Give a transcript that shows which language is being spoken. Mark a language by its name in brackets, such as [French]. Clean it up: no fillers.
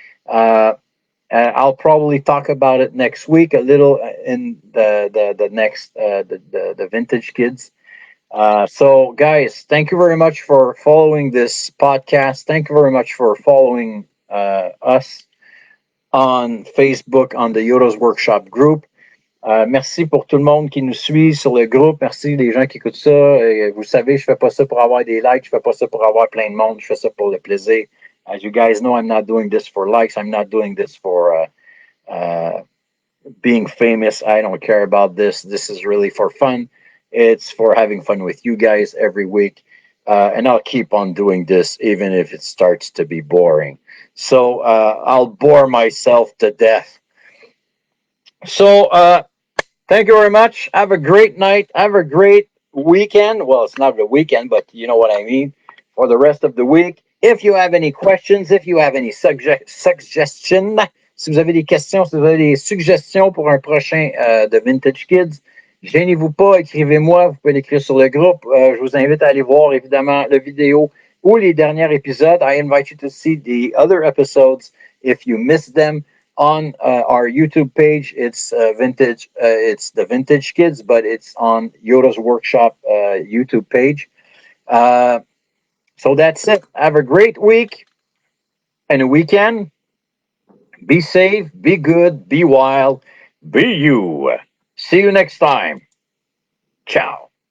[English] Uh, I'll probably talk about it next week a little in the next the Vintage Kids. So, guys, thank you very much for following this podcast. Thank you very much for following us on Facebook, on the Yoda's Workshop group. [French] Merci pour tout le monde qui nous suit sur le groupe. Merci les gens qui écoutent ça. Et vous savez, je fais pas ça pour avoir des likes. Je fais pas ça pour avoir plein de monde. Je fais ça pour le plaisir. [English] As you guys know, I'm not doing this for likes. I'm not doing this for being famous. I don't care about this. This is really for fun. It's for having fun with you guys every week. And I'll keep on doing this even if it starts to be boring. So I'll bore myself to death. So thank you very much. Have a great night. Have a great weekend. Well, it's not the weekend, but you know what I mean. For the rest of the week. If you have any questions, if you have any suggestions, [French] si vous avez des questions, si vous avez des suggestions pour un prochain de Vintage Kids, gênez-vous pas, écrivez-moi. Vous pouvez l'écrire sur le groupe. Je vous invite à aller voir évidemment la vidéo ou les derniers épisodes. [English] I invite you to see the other episodes if you missed them. On our YouTube page, it's it's the Vintage Kids, but it's on Yoda's Workshop YouTube page. So that's it. Have a great week and a weekend. Be safe, be good, be wild, be you. See you next time. Ciao.